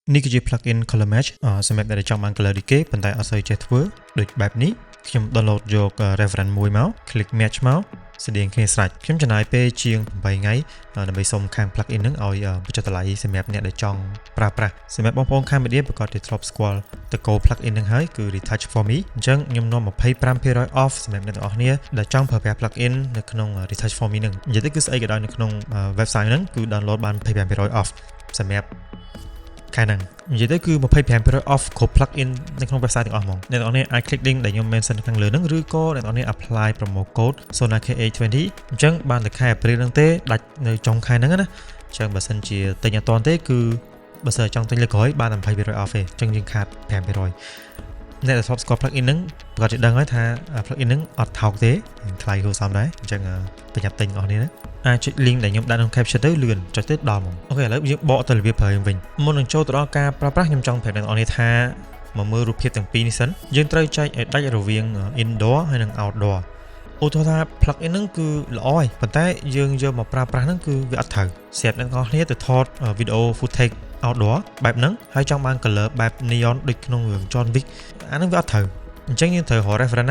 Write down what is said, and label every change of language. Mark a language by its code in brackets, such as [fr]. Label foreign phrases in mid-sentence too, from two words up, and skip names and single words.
[km] នេះគឺជា [en] plugin color match [km] សម្រាប់អ្នកដែលចង់បាន color ដូចគេប៉ុន្តែអត់សូវចេះធ្វើដូចបែបនេះខ្ញុំ download យក reference មួយមក [en] click match [km] មកស្តៀងគ្នាស្រេចខ្ញុំចំណាយពេលជាង8ថ្ងៃដើម្បីសុំខាង plugin ហ្នឹងឲ្យបញ្ចុះតម្លៃសម្រាប់អ្នកដែលចង់ប្រើប្រាស់សម្រាប់បងប្អូនខាង media ប្រកាសជាធ្លាប់ស្គាល់តកូ plugin ហ្នឹងហើយគឺ retouch for me អញ្ចឹងខ្ញុំនាំ 25% off សម្រាប់អ្នកទាំងអស់គ្នាដែលចង់ប្រើប្រាស់ plugin នៅក្នុង retouch for me ហ្នឹងនិយាយទៅគឺស្អីក៏ដោយនៅក្នុង website ហ្នឹងគឺ download បាន 25% off សម្រាប់ខែហ្នឹងនិយាយទៅគឺ 25% off គ្រប់ plugin នៅក្នុង website ទាំងអស់ហ្មងអ្នកទាំងអស់គ្នាអាច [en] click link [km] ដែលខ្ញុំ mention ខាងលើហ្នឹងឬក៏អ្នកទាំងអស់គ្នា [en] apply promo code [km] SONAKH20 អញ្ចឹងបានតែខែ April ហ្នឹងទេដាច់នៅចុងខែហ្នឹងណាអញ្ចឹងបើសិនជាទិញអត់ទាន់ទេគឺបើសិនចង់ទិញលើក្រោយបានតែ 20% off ទេអញ្ចឹងយើងខាត 5% អ្នកដែលធ្លាប់ស្គាល់ plugin ហ្នឹងប្រកាសជាដឹងហើយថា plugin ហ្នឹងអត់ថោកទេថ្លៃគួរសមដែរអញ្ចឹងប្រញាប់ទិញបងប្អូននេះណាអាចចុច link ដែលខ្ញុំដាក់ក្នុង caption ទៅលឿនចុចទៅដល់ហ្មងអូខេឥឡូវយើងបកទៅរបៀបប្រើវិញមុននឹងចូលទៅដល់ការប្រើប្រាស់ខ្ញុំចង់ប្រាប់អ្នកនរ គ្នាថាមកមើលរូបភាពទាំងពីរនេះសិនយើងត្រូវចែកឲ្យដាច់រវាង indoor ហើយនិង outdoor ឧទាហរណ៍ថា plugin ហ្នឹងគឺល្អហើយប៉ុន្តែយើងយកមកប្រើប្រាស់ហ្នឹងគឺវាអត់ត្រូវស្រាប់អ្នក នរគ្នាទៅថត [en] video footage outdoor [km] បែបហ្នឹងហើយចង់បាន color បែប neon ដូចក្នុងរឿង John Wick អាហ្នឹងវាអត់ត្រូវអញ្ចឹងយើងត្រូវរក reference